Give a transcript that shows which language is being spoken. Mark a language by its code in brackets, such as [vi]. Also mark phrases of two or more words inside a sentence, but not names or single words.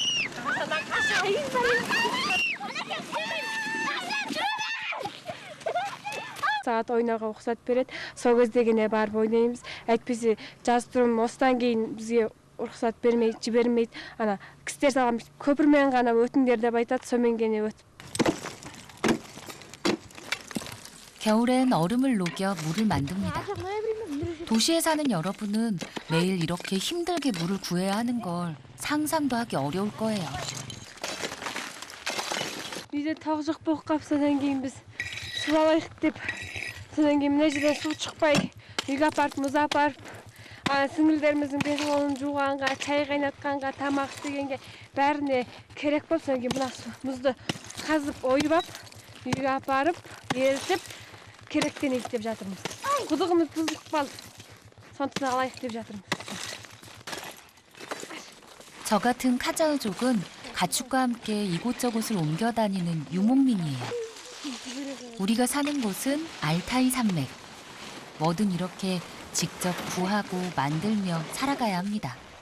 [kk] Saat ойнауға рұқсат береді. Сол кезде генә барып ойнаймыз. Әйтпесе жаз тұрым осыдан кейін бізге рұқсат бермейді, жібермейді. Ана кісілер салған көпірмен ғана өтіңдер деп айтады. сомен генә өтіп. [ko] 겨울엔 얼음을 녹여 물을 만듭니다. 도시에 사는 여러분은 매일 이렇게 힘들게 물을 구해야 하는 걸 상상도 하기 어려울 거예요. [kk] үйде тағы жоқ болып қалып, содан кейін біз су алайық деп, содан кейін мына жерден су шықпай, үйге апарып, мұз апарып, сіңілдеріміздің бетін қолын жуғанға, чай қайнатқанға, тамақ істегенге бәріне керек болып, содан кейін мына мұзды қазып ойып, үйге апарып, ерітіп, керектен ет деп жатырмыз. Құдығымыз тұздық қалды. сондықтан алайық деп жатырмыз. [ko] 저 같은 카자흐족은 가축과 함께 이곳저곳을 옮겨 다니는 유목민이에요. 우리가 사는 곳은 알타이 산맥. 뭐든 이렇게 직접 구하고 만들며 살아가야 합니다.